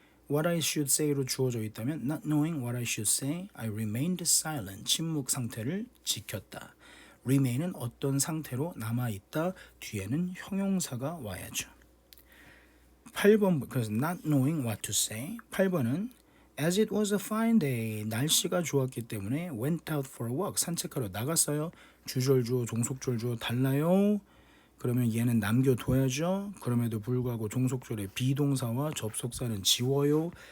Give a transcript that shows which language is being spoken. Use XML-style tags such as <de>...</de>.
<en>What I should say로</en> <ko>주어져 있다면</ko> <en>not knowing what I should say, I remained silent.</en> <ko>침묵 상태를 지켰다. remain은 어떤 상태로 남아있다. 뒤에는 형용사가 와야죠. 8번 그래서</ko> <en>not knowing what to say.</en> <ko>8번은</ko> <en>As it was a fine day,</en> <ko>날씨가 좋았기 때문에</ko> <en>went out for a walk,</en> <ko>산책하러 나갔어요. 주절 주어, 종속절 주어 달라요. 그러면 얘는 남겨둬야죠. 그럼에도 불구하고 종속절의 비동사와 접속사는 지워요.</ko>